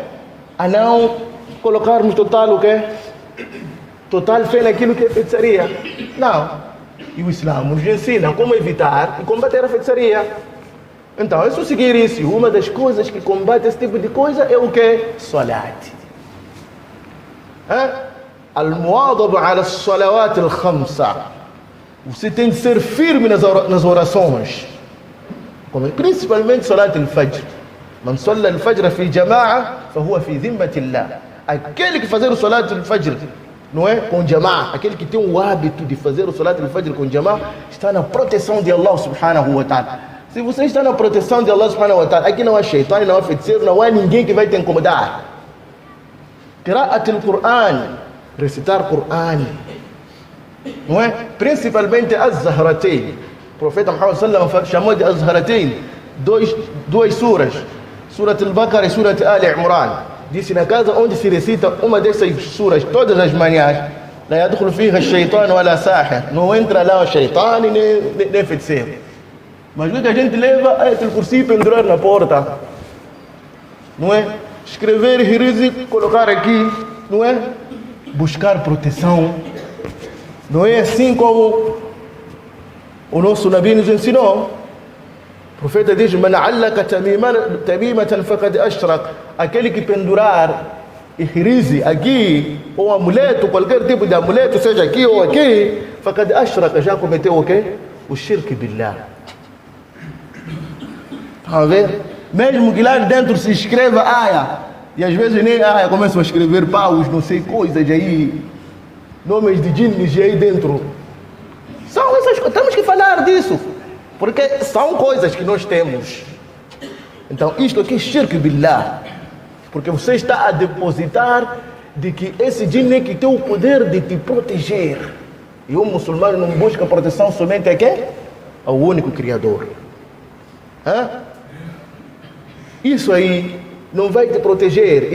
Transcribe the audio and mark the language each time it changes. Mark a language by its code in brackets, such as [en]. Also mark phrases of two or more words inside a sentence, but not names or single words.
[pt] A não colocarmos total o quê? Total fé naquilo que é feitiçaria. Não. E o Islã nos ensina como evitar e combater a feitiçaria. Então, é só seguir isso. Uma das coisas que combate esse tipo de coisa é o quê? Salat. [ar] المداومة على الصلوات الخمس. [pt] Você tem de ser firme nas orações. Principalmente [ar] صلاة الفجر. من صلى الفجر في جماعة فهو في ذمة الله. [pt] Aquele que fazer o [ar] صلاة الفجر, [pt] não é? Com jama'a, aquele que tem o hábito de fazer o [ar] صلاة الفجر [pt] com jama'a, está na proteção de Allah [ar] سبحانه وتعالى. [pt] Se você está na proteção de Allah [ar] سبحانه وتعالى, [pt] aqui não há shaitan, não há feiticeiro, não há ninguém que vai te incomodar. [ar] قراءة القرآن, [pt] recitar Qur'an, não é? Principalmente az-Zahratain. O profeta Muhammad [ar] صلى الله عليه وسلم [pt] chamou de az-Zahratain duas suras, Surat al-Baqarah e Surat al-Imran. Disse na casa onde se recita uma dessas suras todas as manhãs, [ar] لا يدخلها الشيطان ولا ساحر. [pt] Não entra lá o shaitan nem feiticeiro. Mas o que a gente leva é aquele cursinho pendurar na porta, não é? Escrever hirisi, colocar aqui, não é? Buscar proteção. Não é assim como o nosso Nabi nos ensinou. O profeta diz: [ar] من علق تميمة فقد أشرك. [pt] Aquele que pendurar hirisi aqui, ou amuleto, qualquer tipo de amuleto, seja aqui ou aqui, [ar] فقد أشرك, [pt] já cometeu o quê? O [ar] الشرك بالله. [pt] A ver? Mesmo que lá dentro se escreva aya, e às vezes nem aya, começam a escrever paus, não sei, coisas aí, nomes de jinnis aí dentro. São essas coisas, temos que falar disso, porque são coisas que nós temos. Então isto aqui é [ar] الشرك بالله, [pt] porque você está a depositar de que esse jinni que tem o poder de te proteger, e o muçulmano não busca proteção somente a quem? Ao único Criador. Isso aí não vai te proteger.